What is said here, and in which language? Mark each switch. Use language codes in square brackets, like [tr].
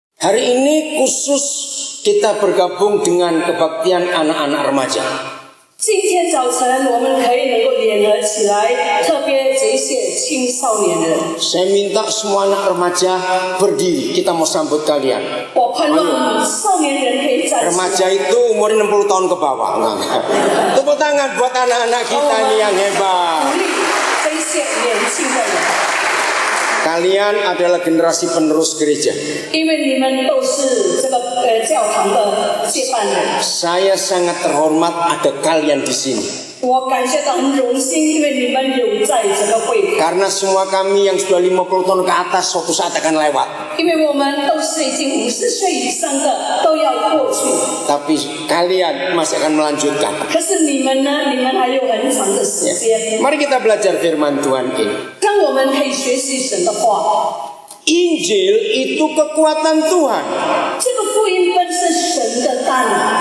[id] Hari ini khusus kita bergabung dengan kebaktian anak-anak remaja. [zh] 今天早晨我们可以能够联合起来，特别这些青少年人。 [id] Saya minta semua anak remaja berdiri, kita mau sambut kalian. [zh] 我盼望少年人可以站起来。 [id] Remaja itu umur 60 tahun ke bawah. Tepuk tangan buat anak-anak kita nih yang hebat. [zh] 鼓励这些年轻的人， [id] Kalian adalah generasi penerus gereja. [zh] 因为你们都是这个教堂的接班人。 [id] Saya sangat terhormat ada kalian di sini. [zh] 我感觉到很荣幸，因为你们有在这个会， [id] Karena semua kami yang sudah 50 tahun ke atas suatu saat akan lewat. [zh] 因为我们都是已经50岁以上的，都要过去。 [id] Tapi kalian masih akan melanjutkan. [zh] 可是你们呢？你们还有很长的时间， [id] Mari kita belajar firman Tuhan ini. [zh] 让我们可以学习神的话。 [id] Injil itu kekuatan Tuhan. [zh] 这个福音本是神的大能。